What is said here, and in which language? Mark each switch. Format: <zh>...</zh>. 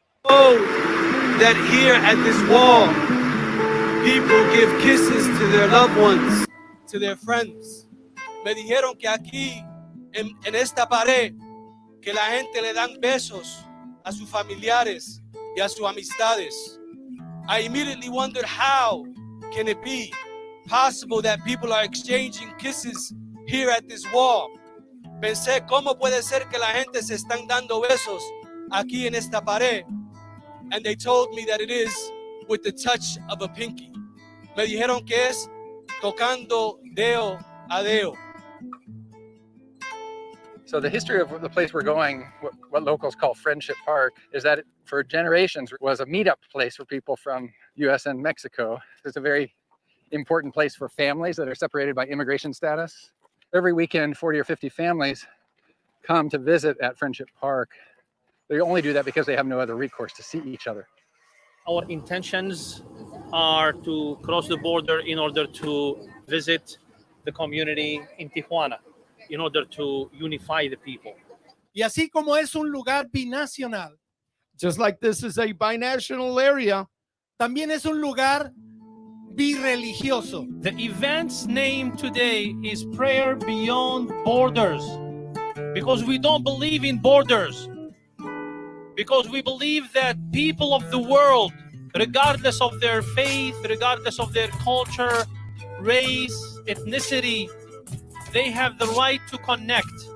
<en>Oh, that here at this wall, people give kisses to their loved ones, to their friends.</en> <es>Me dijeron que aquí, en esta pared, que la gente le dan besos a sus familiares y a sus amistades.</es> <en>I immediately wondered, how can it be possible that people are exchanging kisses here at this wall?</en> <es>Pensé, ¿cómo puede ser que la gente se están dando besos aquí en esta pared?</es> <en>And they told me that it is with the touch of a pinky.</en> <es>Me dijeron que es tocando dedo a dedo.</es> <en>So the history of the place we're going, what locals call Friendship Park, is that it, for generations, was a meetup place for people from US and Mexico. It's a very important place for families that are separated by immigration status. Every weekend, 40 or 50 families come to visit at Friendship Park. They only do that because they have no other recourse to see each other. Our intentions are to cross the border in order to visit the community in Tijuana, in order to unify the people.</en> <es>Y así como es un lugar binacional,</es> <en>just like this is a binational area,</en> <es>también es un lugar birreligioso.</es> <en>The event's name today is Prayer Beyond Borders, because we don't believe in borders, because we believe that people of the world, regardless of their faith, regardless of their culture, race, ethnicity, they have the right to connect.</en>